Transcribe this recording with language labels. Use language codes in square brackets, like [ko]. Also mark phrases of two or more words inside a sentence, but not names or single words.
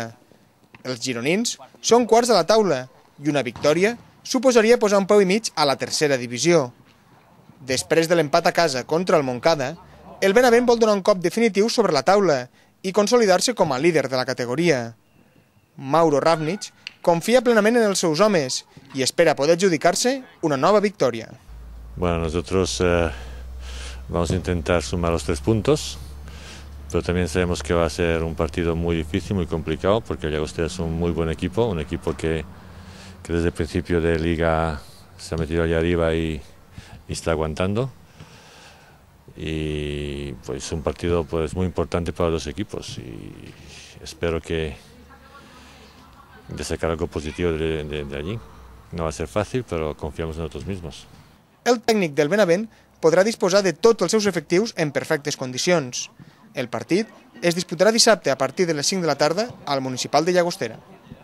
[ca] Els gironins són quarts a la taula i una victòria suposaria posar un peu i mig a la tercera divisió. Després de l'empat a casa contra el Montcada, el Benavent vol donar un cop definitiu sobre la taula i consolidar-se com a líder de la categoria. Mauro Ravnich confia plenament en els seus homes [es] y espera poder adjudicarse una nueva victoria. Bueno, nosotros vamos a intentar sumar los 3 puntos, pero también sabemos que va a ser un partido muy difícil, muy complicado, porque el Llagostera es un muy buen equipo, un equipo que desde el principio de liga se ha metido allá arriba y está aguantando. Y pues un partido pues muy importante para los equipos y espero que de sacar algo positivo de allí. No va a ser [ca] fàcil, però [es] confiamos en nosotros mismos. [ca] El tècnic del Benavent podrà disposar de tots els seus efectius en perfectes condicions. El partit es disputarà dissabte a partir de les 5 de la tarda al Municipal de Llagostera.